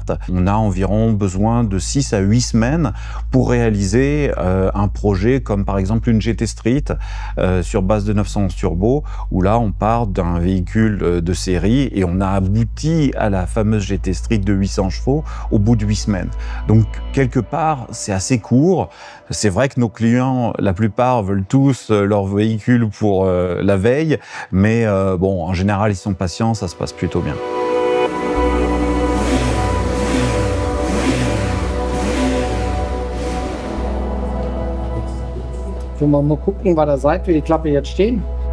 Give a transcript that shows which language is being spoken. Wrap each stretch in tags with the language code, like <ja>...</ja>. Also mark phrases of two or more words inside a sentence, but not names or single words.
<fr>On a environ besoin de 6 à 8 semaines pour réaliser un projet comme par exemple une GT Street sur base de 911 turbo, où là on part d'un véhicule de série et on a abouti à la fameuse GT Street de 800 chevaux au bout de 8 semaines. Donc quelque part c'est assez court. C'est vrai que nos clients, la plupart, veulent tous leur véhicule pour la veille, mais bon, en général ils sont patients, ça se passe plutôt bien.</fr> <de>Können wir mal gucken, bei der Seite, wie die Klappe jetzt stehen.</de>